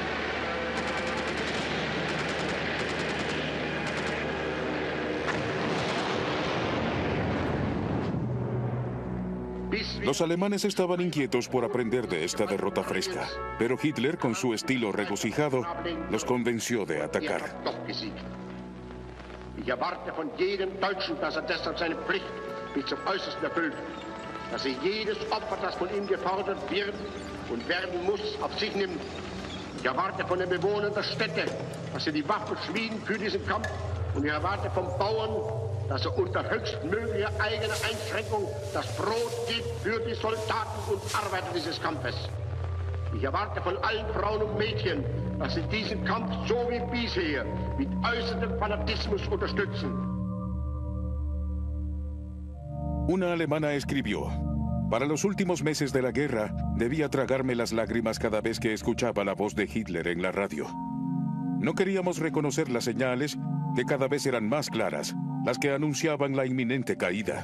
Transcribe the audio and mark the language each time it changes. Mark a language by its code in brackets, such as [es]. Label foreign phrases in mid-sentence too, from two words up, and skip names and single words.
[es] Los alemanes estaban inquietos por aprender de esta derrota fresca, pero Hitler, con su estilo regocijado, los convenció de atacar. [de] Ich erwarte von jedem Deutschen, dass deshalb seine Pflicht bis zum Äußersten erfüllt, dass jedes Opfer, das von ihm gefordert wird und werden muss, auf sich nimmt. Ich erwarte von den Bewohnern der Städte, dass sie die Waffen schmieden für diesen Kampf, und ich erwarte vom Bauern, dass unter höchstmöglicher eigener Einschränkung das Brot gibt für die Soldaten und Arbeiter dieses Kampfes. Ich erwarte von allen Frauen und Mädchen, dass sie diesen Kampf so wie bisher mit äußerem Fanatismus unterstützen. [es] Una alemana escribió: para los últimos meses de la guerra, debía tragarme las lágrimas cada vez que escuchaba la voz de Hitler en la radio. No queríamos reconocer las señales que cada vez eran más claras, las que anunciaban la inminente caída.